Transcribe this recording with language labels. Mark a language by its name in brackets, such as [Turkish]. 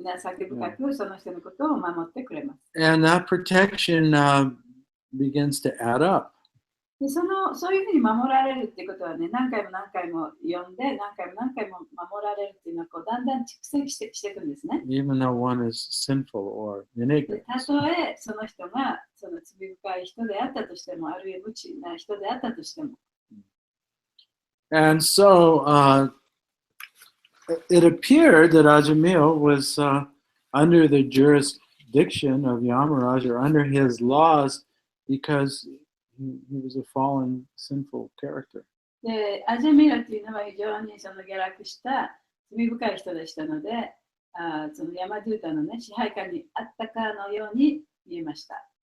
[Japanese] 情け深くその人のことを守ってくれます。 [English] And that protection begins to add up. [Japanese] でそういうふうに守られるっていうことはね、何回も呼んで、何回も守られるっていうのはこうだんだん蓄積していくんですね。 [English] Even though one is sinful or in で ignorance. [Japanese] たとえその人がその罪深い人であったとしても、あるいは無知な人であったとしても。 [English] And so it appeared that Ajamil was under the jurisdiction of Yamaraj or under his laws because he was a fallen, sinful character. [Japanese] で、アジャミラというのは非常にその下落した罪深い人でしたので、そのヤマドゥータの、ね、支配下にあったかのように見えました。